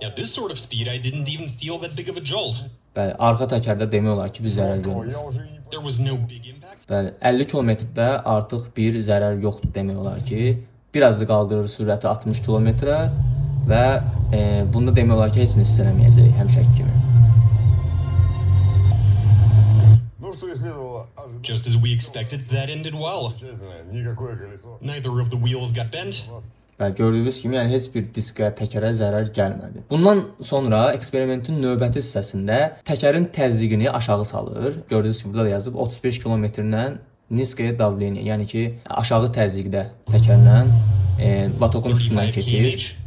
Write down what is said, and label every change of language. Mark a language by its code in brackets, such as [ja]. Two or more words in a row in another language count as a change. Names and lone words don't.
[az] Bəli, arxa təkərdə demək olar ki, bir zərər görmür. Bəli, 50 kilometrdə artıq bir zərər yoxdur demək olar ki. Biraz da qaldırır sürəti 60 kilometrə və bunda demək olar ki, heç nə hiss eləməyəcək həmişəki kimi. [en] Just as we expected, that ended well. Neither of the wheels got bent. [az] Bəli, gördüyünüz kimi yəni heç bir diskə, təkərə zərər gəlmədi. Bundan sonra eksperimentin növbəti hissəsində təkərin təzyiqini aşağı salır. Gördüyünüz kimi burada da yazıb 35 kilometrdən [ru] низкая давления, [az] yəni ki, aşağı təzyiqdə təkərlə latokun üstündən keçir.